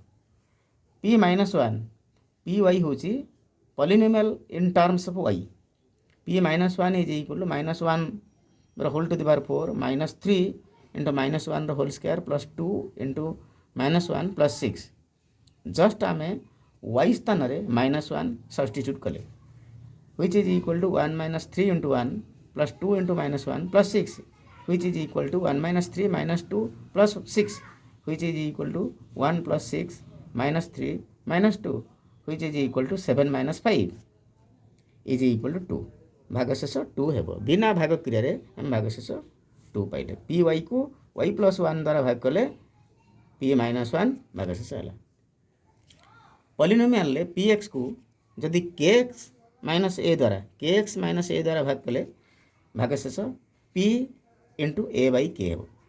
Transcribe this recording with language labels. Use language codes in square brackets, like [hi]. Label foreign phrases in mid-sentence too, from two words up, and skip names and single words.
[en] p minus 1 py [or] ହେଉଛି [en] polynomial in terms of y. p minus 1 is equal to minus 1 ର whole to the power 4 minus 3 into minus 1 ର whole square plus 2 into minus 1 plus 6। [or] ଜଷ୍ଟ ଆମେ y ସ୍ଥାନରେ [en] minus 1 substitute [or] କଲେ, [en] which is equal to 1 minus 3 into 1 plus 2 into minus 1 plus 6, which is equal to 1 minus 3 minus 2 plus 6, which is equal to 1 plus 6 minus 3 minus 2, which is equal to 7 minus 5 is equal to 2। [or] ଭାଗଶେଷ 2 ହେବ। ବିନା ଭାଗ କ୍ରିୟାରେ ଆମେ ଭାଗଶେଷ 2 ପାଇଲେ। py କୁ y ପ୍ଲସ୍ 1 ଦ୍ୱାରା ଭାଗ କଲେ p ମାଇନସ୍ 1 ଭାଗଶେଷ ହେଲା। ପଲିନୋମିଆଲରେ px କୁ ଯଦି [en] kx minus a [or] ଦ୍ୱାରା ଭାଗ କଲେ ଭାଗଶେଷ [en] p into a by k [or] ହେବ।